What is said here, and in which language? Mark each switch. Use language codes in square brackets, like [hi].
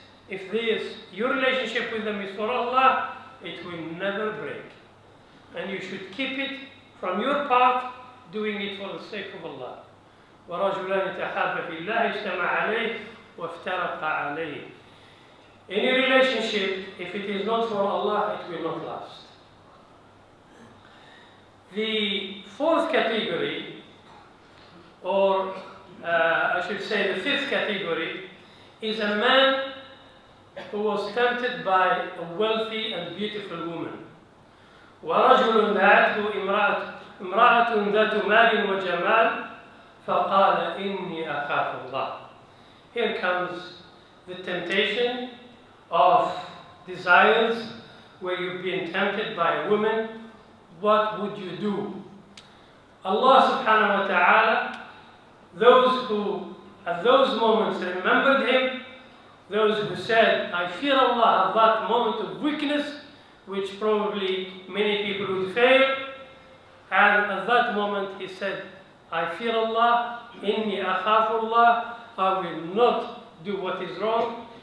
[en] If your relationship with them is for Allah, it will never break. And you should keep it from your part, doing it for the sake of Allah. [ar] ورجلان تحابا في الله اجتمع عليه وافترق عليه. [en] Any relationship, if it is not for Allah, it will not last. The fourth category, or I should say the fifth category, is a man who was tempted by a wealthy and beautiful woman. [ar] ورجل دعته امرأة ذات مال وجمال فقال إني أخاف الله. [en] Here comes the temptation of desires, where you've been tempted by a woman. What would you do? Allah subhanahu wa ta'ala, those who at those moments remembered Him, those who said, I fear Allah, at that moment of weakness, which probably many people would fail, and at that moment he said, I fear Allah, [ar] inni akhafullah, [en] I will not do what is wrong.